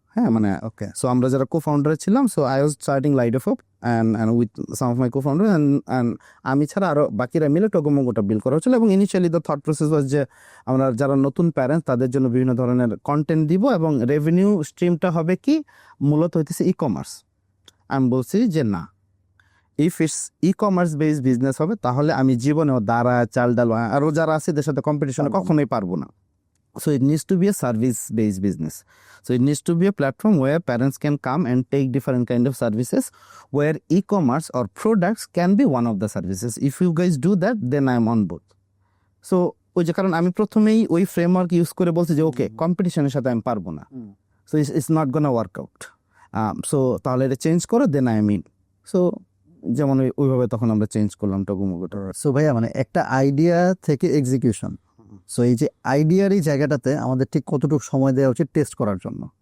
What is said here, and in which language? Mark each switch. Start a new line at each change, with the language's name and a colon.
Bangla: হ্যাঁ, মানে ওকে, সো আমরা যারা কো-ফাউন্ডার ছিলাম,
English: so I was starting লাইডোফোপ and with some of my co-founder and
Bangla: আমি ছাড়া আরো বাকিরা মিলে টোকোমোগোটা বিল্ড করা হচ্ছিল। এবং initially
English: the thought process was
Bangla: যে আমরা যারা নতুন প্যারেন্টস তাদের জন্য বিভিন্ন ধরনের কন্টেন্ট দিব, এবং রেভিনিউ স্ট্রিমটা হবে কি মূলত হইতেছে ই-কমার্স। আমি বলছি যে না,
English: if it's e-commerce based business
Bangla: হবে তাহলে আমি জীবনেও দাঁড়া, চাল ডাল আরও যারা আছে এদের সাথে কম্পিটিশনে কখনোই পারবো না।
English: So it needs to be a service-based business. So it needs to be a platform where parents can come and take different kind of services, where e-commerce or products can be one of the services. If you guys do that, then I am on board.
Bangla: So ওই যে কারণ আমি প্রথমেই ওই framework use করে বলছি যে ওকে, কম্পিটিশনের সাথে আমি পারবো না,
English: So it's not gonna work out.
Bangla: So তাহলে এটা চেঞ্জ করো,
English: Then I mean.
Bangla: সো যেমন ওইভাবে তখন আমরা চেঞ্জ করলাম টকুমুগোটা। সো ভাইয়া মানে একটা আইডিয়া থেকে এক্সিকিউশন, সো এই যে আইডিয়ার এই জায়গাটাতে আমাদের ঠিক কতটুকু সময় দেওয়া উচিত টেস্ট করার জন্য?